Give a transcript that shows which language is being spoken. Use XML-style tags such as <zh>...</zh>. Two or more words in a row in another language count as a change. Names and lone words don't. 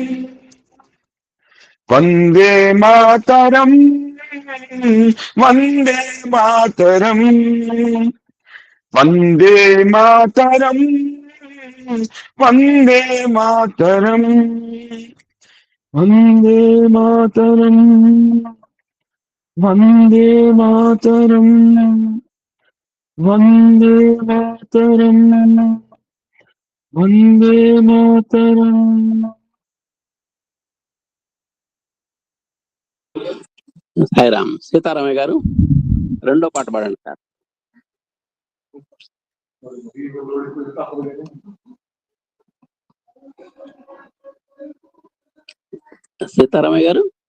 <sa>वंदे मातरम वंदे मातरम वंदे मातरम वंदे मातरम वंदे मातरम वंदे मातरम वंदे मातरम वंदे मातरम।</sa> <te>సాయిరామ్. సీతారామయ్య గారు రెండో పాట పాడండి సార్. సీతారామయ్య గారు.</te>